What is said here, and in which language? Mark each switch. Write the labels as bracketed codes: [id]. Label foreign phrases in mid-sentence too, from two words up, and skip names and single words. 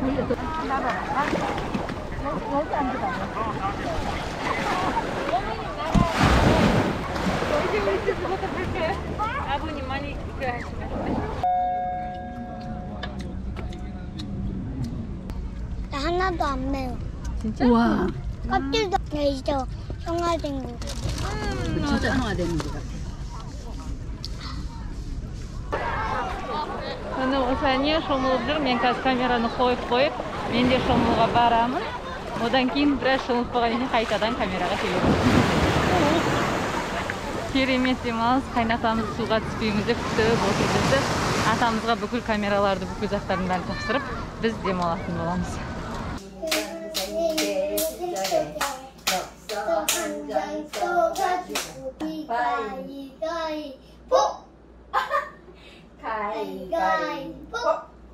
[ko] 여기 앉아봐. 이제 그것도 볼게요. 아버님 많이 하시면. 나 하나도 안 매워. 진짜? 우와. 껍질도 이제 형아된 거. 진짜 하나가 되는 거다. [kk] Оны осыны шомылып жүр. Мен қазір камераны қойып, мен де шомылуға барамын. Одан кейін біраз шомылып болғаннан кейін қайтадан камераға келемін. Керемет демалыс. Қайнатамыз суға түспейміз деп күтіп отырды. Атамызға бүкіл камераларды, бүкіл заттарын бәрін тапсырып, Biz демалатын боламыз. [ko] 한장 써가지고 가위가위보 가위가위보